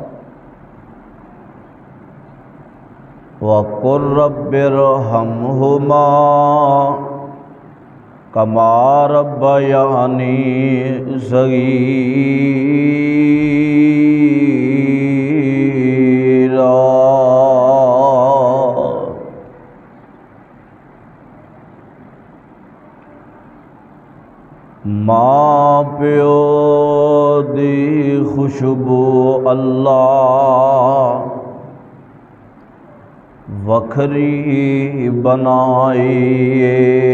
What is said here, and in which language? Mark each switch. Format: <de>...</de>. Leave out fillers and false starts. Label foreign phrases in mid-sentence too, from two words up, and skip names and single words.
<ar>وَقُلْ رَبِّ ارْحَمْهُمَا كَمَا رَبَّيَانِي صَغِيرًا</ar> <pa>ماں پیو دی خوشبو اللہ وکھری بنائی</pa>